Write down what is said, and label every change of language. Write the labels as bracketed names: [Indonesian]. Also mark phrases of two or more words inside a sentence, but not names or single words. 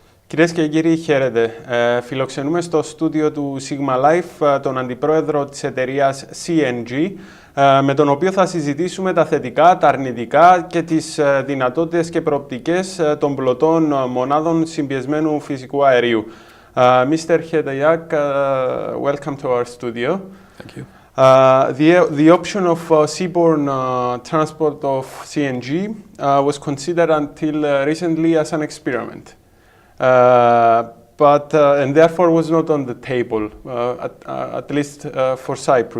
[Greek] Κυρίες και κύριοι, χαίρετε. Φιλοξενούμε στο στούντιο του Sigma Life τον αντιπρόεδρο της εταιρείας CNG, με τον οποίο θα συζητήσουμε τα θετικά, τα αρνητικά και τις δυνατότητες και προοπτικές των πλωτών μονάδων συμπιεσμένου φυσικού αερίου. [English] Mr. Hedayak, welcome to our studio. Thank you. The option of seaborne transport of CNG was considered until recently as an experiment. And therefore was not on the table, at least for Cyprus.